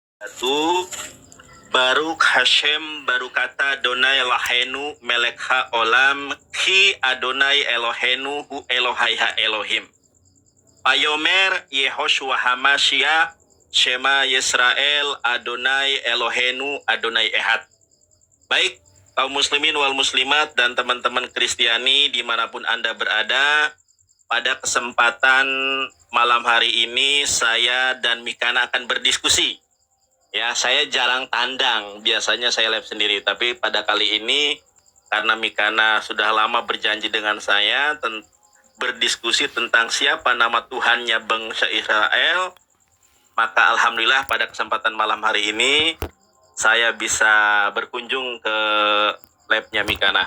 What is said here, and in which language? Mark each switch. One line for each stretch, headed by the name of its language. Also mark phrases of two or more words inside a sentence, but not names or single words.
Hebrew: Satu, ברוך השם ברוך אתה אדני אלהינו מלך העולם כי אדני אלהינו הוא אלהי האלהים. ויאמר ישוע המשיח שמע ישראל אדני אלהינו אדני אחד.
Indonesian: Baik, kaum
Arabic: مسلمين والمسلمات
Indonesian: dan teman-teman Kristiani dimanapun Anda berada, pada kesempatan malam hari ini saya dan Mikana akan berdiskusi. Ya, saya jarang tandang, biasanya saya live sendiri, tapi pada kali ini karena Mikana sudah lama berjanji dengan saya berdiskusi tentang siapa nama Tuhannya bangsa Israel, maka alhamdulillah pada kesempatan malam hari ini saya bisa berkunjung ke labnya Mikana.